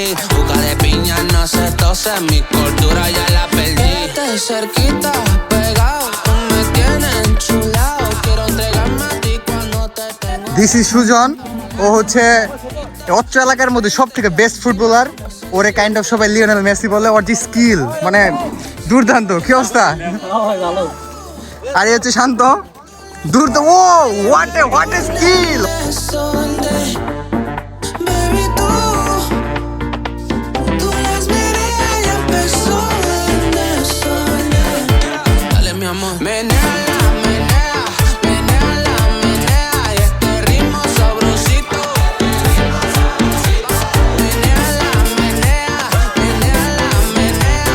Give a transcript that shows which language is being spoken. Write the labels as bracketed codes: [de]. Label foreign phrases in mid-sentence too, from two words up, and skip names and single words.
[es] Juca de piña no se tose. Mi cordura ya la perdí. Estoy cerquita, pegado. Tú me tienes enchulado. Quiero entregarme a ti cuando te tengo. [en] This is Sujon. [bn] ও হচ্ছে অত্র এলাকার মধ্যে সব থেকে [en] best footballer. [bn] ওরে [en] kind of [bn] সবাই লিওনেল মেসি বলে। ওর যে স্কিল মানে দুর্দান্ত। কি অবস্থা? আর এই হচ্ছে শান্ত। দুর্দান্ত। [en] Oh what a skill. [es] Sunday. Baby, tú las miras y empezó en eso. Dale, mi amor. Menéala, menea, menéala, menea. Y este ritmo sabrosito. Menéala, menea, menéala, menea.